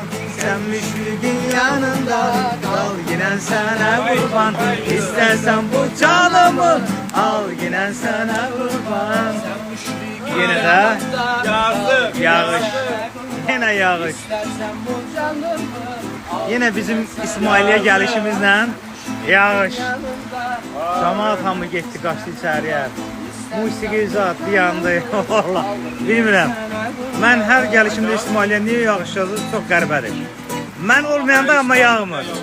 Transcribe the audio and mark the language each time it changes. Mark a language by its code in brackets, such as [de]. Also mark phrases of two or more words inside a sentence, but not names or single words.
[tr] Sen müşfikin yanında, dal yine sene kurban. İstersen bu canımı, al yine sene kurban. Yine de yağış. Yine yağış. Yine bizim İsmailiye gelişimizle yağış. [az] Camaat hamı getdi, qaçdı içəriyə. Musiqi zat bir yandı. Valla bilmirəm. Mən hər gəlişimdə İsmailiye niye yağış yazır? Çox qəribədir. Mən olmayanda amma yağmır.